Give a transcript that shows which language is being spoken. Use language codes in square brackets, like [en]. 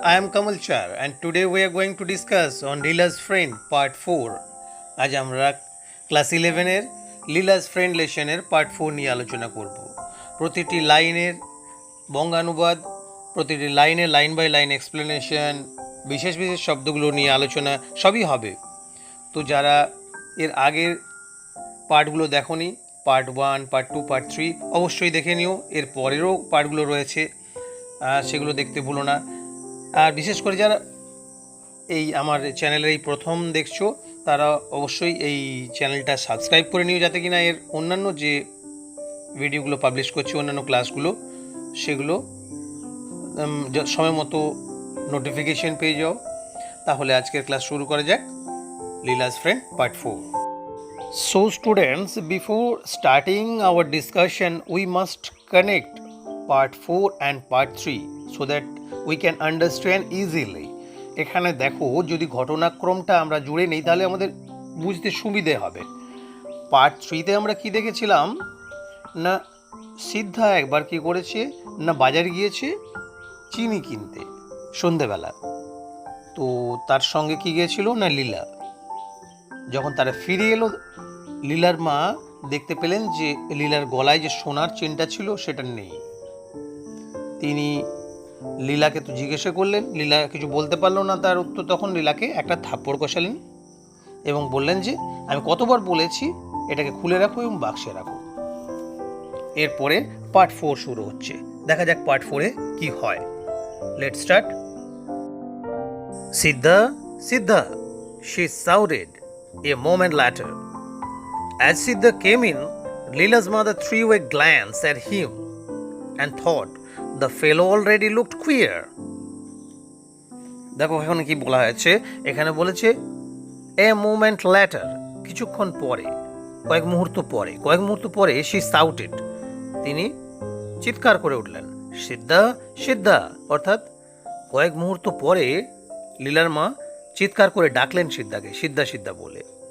[en] I am Kamal Char and today we are going to discuss on Leela's Friend Part 4. [bn] আজ আমরা class 11 এর Leela's friend লেসনের part 4 নিয়ে আলোচনা করব। প্রতিটি লাইনের বঙ্গানুবাদ, প্রতিটি লাইনের লাইন বাই লাইন এক্সপ্লেনেশন, বিশেষ বিশেষ শব্দগুলো নিয়ে আলোচনা সবই হবে। তো যারা এর আগের পার্টগুলো দেখোনি, পার্ট 1, পার্ট 2, পার্ট 3 অবশ্যই দেখে নিও। এর পরেরও পার্টগুলো রয়েছে, সেগুলো দেখতে ভুলো না। আর বিশেষ করে যারা এই আমার চ্যানেলের এই প্রথম দেখছো তারা অবশ্যই এই চ্যানেলটা সাবস্ক্রাইব করে নিও, যাতে কিনা এর অন্যান্য যে ভিডিওগুলো পাবলিশ করছি, অন্যান্য ক্লাসগুলো, সেগুলো সময় মতো নোটিফিকেশন পেয়ে যাও। তাহলে আজকের ক্লাস শুরু করা যাক। Leela's friend part 4. [en] So students, before starting our discussion, we must connect part 4 and part 3 so that we can understand easily. [bn] এখানে দেখো, যদি ঘটনাক্রমটা আমরা জুড়ে নেই তাহলে আমাদের বুঝতে সুবিধে হবে। পার্ট 3তে আমরা কি দেখেছিলাম না, সিদ্ধা একবার কি করেছে না, বাজার গিয়েছে চিনি কিনতে সন্ধেবেলা। তো তার সঙ্গে কি গিয়েছিল না, লীলা। যখন তারা ফিরে এলো, লীলার মা দেখতে পেলেন যে লীলার গলায় যে সোনার চেনটা ছিল সেটা নেই। তিনি লীলাকে তো জিজ্ঞাসা করলেন, লীলা কিছু বলতে পারলো না তার উত্তর। তখন লীলাকে একটা থাপ্পড় কষালেন এবং বললেন যে আমি কতবার বলেছি এটাকে খুলে রাখো এবং বাক্সে রাখো। এরপরে পার্ট 4 শুরু হচ্ছে। দেখা যাক পার্ট 4-এ কি হয়। [en] Let's start. Siddha, Siddha, she shouted a moment later. As Siddha came in, Leela's mother threw a glance at him and thought the fellow already looked queer. [bn] দেখো এখানে কি বলা হয়েছে, এখানে বলেছে [en] a moment later, [bn] কিছুক্ষণ পরে, কয়েক মুহূর্ত পরে [en] she shouted, [bn] তিনি চিৎকার করে উঠলেন, সিদ্ধা, সিদ্ধা, অর্থাৎ কয়েক মুহূর্ত পরে লীলার মা চিৎকার করে ডাকলেন সিদ্ধাকে, সিদ্ধা সিদ্ধা বলে।